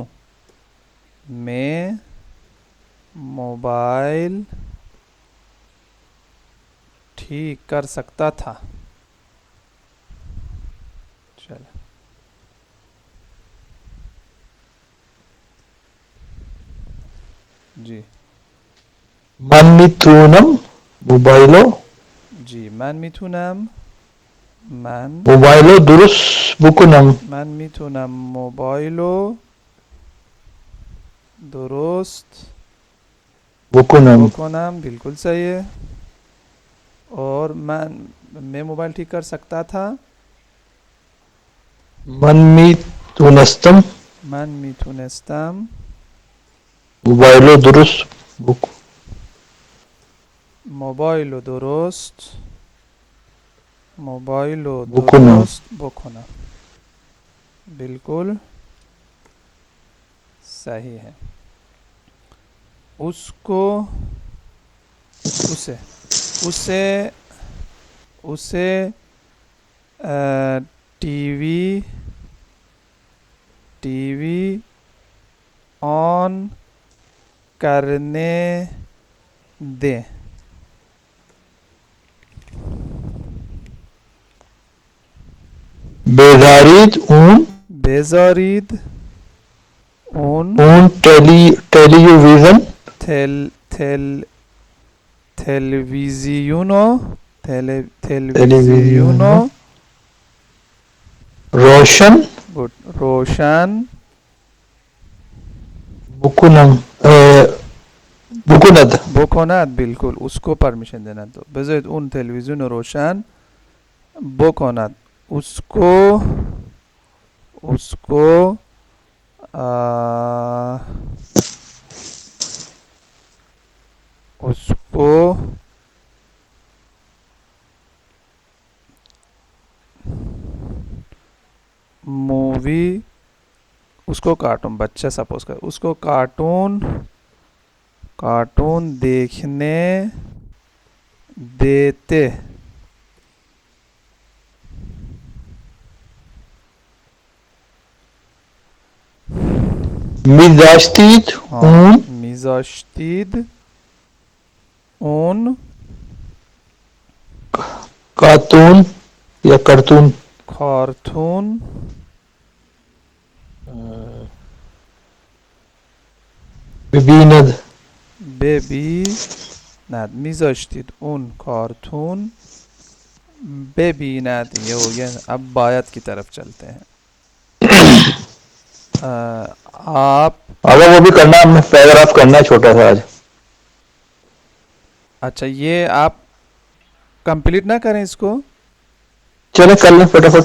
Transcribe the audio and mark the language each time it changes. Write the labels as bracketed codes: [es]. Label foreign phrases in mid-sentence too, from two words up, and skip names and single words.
[ur] میں موبائل ٹھیک کر سکتا تھا. چلو جی [fa] من میتونم موبایلو جی من میتونم موبایلو درست بکنم. من میتونم موبایلو درست بکنم [ur] بالکل صحیح ہے. اور میں موبائل ٹھیک کر سکتا تھا. [fa] من میتونستم من میتونستم موبایل رو درست موبایل رو درست بکنم. بکنم. [ur] بالکل صحیح ہے. اس کو اسے ٹی وی آن کرنے دیں. [fa] بیزارید اون ٹیلیویژن تلویزیونو روشن روشن بکند. [ur] بالکل اس کو پرمیشن دینا. [fa] تو بذارید اون تلویزیون رو روشن بکند. [ur] اس کو مووی اس کو کارٹون بچہ سپوز کر اس کو کارٹون دیکھنے دیتے. [fa] میزاشتید میزاشتید اون کارٹون یا کارتون ببیند. میذاشتید اون کارتون ببیند. [ur] یہ ہو گیا. اب باید کی طرف چلتے ہیں. آپ اگر وہ بھی کرنا ہے پیراگراف کرنا ہے چھوٹا سا آج. اچھا یہ آپ کمپلیٹ نہ کریں اس کو. چلے کر لیں فٹافٹ.